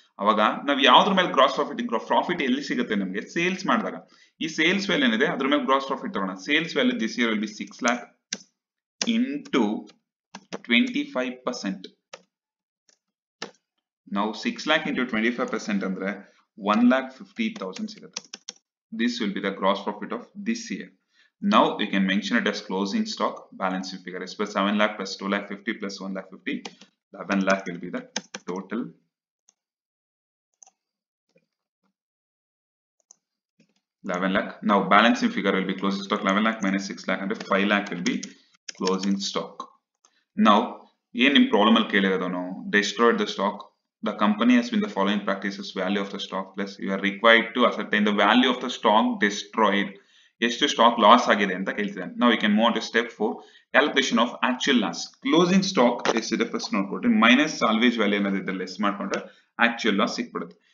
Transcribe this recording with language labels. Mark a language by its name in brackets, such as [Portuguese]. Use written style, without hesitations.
[Kannada] ಅವಾಗ ನಾವು ಯಾವ್ದ್ರ ಮೇಲೆ ಗ್ರಾಸ್ ಪ್ರಾಫಿಟ್ ಎಲ್ಲಿ ಸಿಗುತ್ತೆ ನಮಗೆ? ಸೇಲ್ಸ್ ಮಾಡಿದಾಗ. ಈ ಸೇಲ್ಸ್ ವ್ಯಾಲ್ಯೂ ಏನಿದೆ ಅದ್ರ ಮೇಲೆ ಗ್ರಾಸ್ ಪ್ರಾಫಿಟ್ ತಗೋಣ. Sales value this year will be 6 lakh into 25%. ನಾವು 6 lakh into 25% ಅಂದ್ರೆ 1,50,000 ಸಿಗುತ್ತೆ. [English] This will be the gross profit of this year. Now you can mention it as closing stock. Balancing figure is plus 7 lakh plus 2 lakh 50 plus 1 lakh 50. 11 lakh will be the total. 11 lakh. Now balancing figure will be closing stock 11 lakh minus 6 lakh and 5 lakh will be closing stock. Now in problem [Kannada] al kelirodu ನಾವು [English] destroyed the stock. The company has been the following practices: value of the stock plus you are required to ascertain the value of the stock destroyed. [Kannada] ಎಷ್ಟು stock loss ಆಗಿದೆ ಅಂತ ಕೇಳ್ತಿದ್ದಾನೆ. [English] Now we can move on to step 4, calculation of actual loss. [Kannada] Closing stock ಎಷ್ಟಿದೆ first ನೋಡ್ಕೊಡ್ರಿ, minus salvage value ಏನಾದಿದೆ less ಮಾಡ್ಕೊಂಡ್ರೆ actual loss ಸಿಕ್ಬಿಡುತ್ತೆ.